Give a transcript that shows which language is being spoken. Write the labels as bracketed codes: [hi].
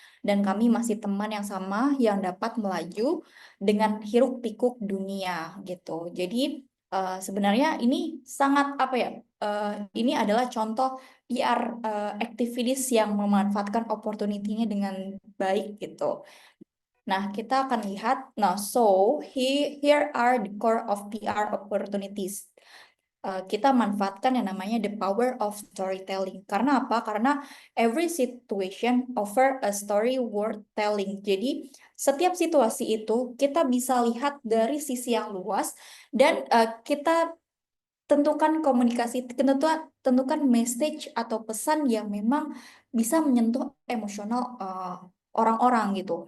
[id] Dan kami masih teman yang sama yang dapat melaju dengan hiruk pikuk dunia gitu. Jadi sebenarnya ini sangat ini adalah contoh PR activities yang memanfaatkan opportunity-nya dengan baik gitu. Nah, kita akan lihat. [en] Nah, so here are the core of PR opportunities. [id] Kita manfaatkan yang namanya [en] the power of storytelling. [id] Karena apa? Karena [en] every situation offer a story worth telling. [id] Jadi, setiap situasi itu kita bisa lihat dari sisi yang luas dan kita tentukan komunikasi, tentukan message atau pesan yang memang bisa menyentuh emosional orang-orang gitu.